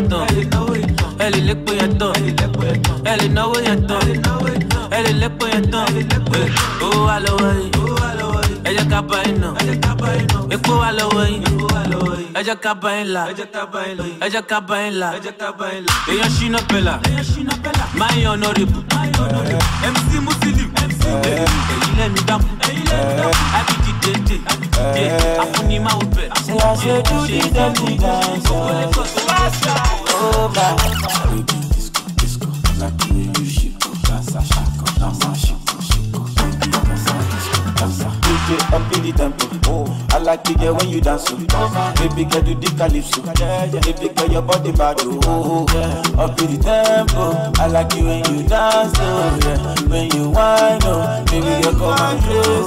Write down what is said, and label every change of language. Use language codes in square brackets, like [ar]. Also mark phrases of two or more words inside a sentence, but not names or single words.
[yo] tán, ẹ lè lépo yẹn tán, ẹ lè náwó yẹn tán, ẹ lè lépo yẹn tán, owó wà lọ́wọ́ yìí, ẹ jẹ́ ká bá iná, epo wà lọ́wọ́ yìí, ẹ jẹ́ ká bá ilà, ẹ jẹ́ ká bá ilà, èèyàn ṣínà pẹ̀lá, máa yan honorable, MC Muslim, èyí lẹ́nu dákú, àbíjì dédé, àfúnimáwò bẹ̀. [en] Say I should do this dirty dance. Oh my, baby, disco, like the way you shiko, dansa, shako, dansa, shiko, baby, dansa, dansa. DJ up in the tempo. I like to get when you dance. Baby, girl do the calypso. Baby, girl your body bad. Up in the tempo. I like you when you dance. When you whine, baby, you come and close.